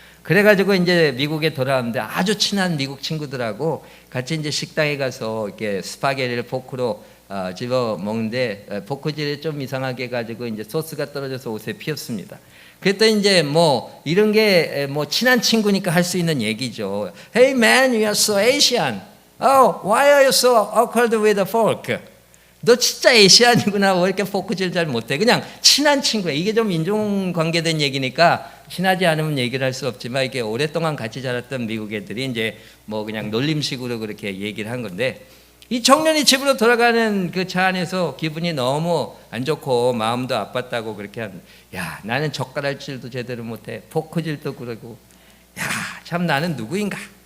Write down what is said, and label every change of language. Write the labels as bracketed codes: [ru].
[ko] 그래가지고 이제 미국에 돌아왔는데 아주 친한 미국 친구들하고 같이 이제 식당에 가서 이렇게 스파게티를 포크로 집어 먹는데 포크질이 좀 이상하게 해가지고 이제 소스가 떨어져서 옷에 피었습니다. 그랬더니 이제 뭐 이런 게 뭐 친한 친구니까 할 수 있는 얘기죠. [en] Hey man, you are so Asian. Oh, why are you so awkward with a fork? [ko] 너 진짜 아시안이구나. 왜 이렇게 포크질 잘 못해? 그냥 친한 친구야. 이게 좀 인종관계된 얘기니까 친하지 않으면 얘기를 할 수 없지만 이게 오랫동안 같이 자랐던 미국 애들이 이제 뭐 그냥 놀림식으로 그렇게 얘기를 한 건데, 이 청년이 집으로 돌아가는 그 차 안에서 기분이 너무 안 좋고 마음도 아팠다고 그렇게 하는, 야, 나는 젓가락질도 제대로 못해, 포크질도 그러고, 야, 참 나는 누구인가.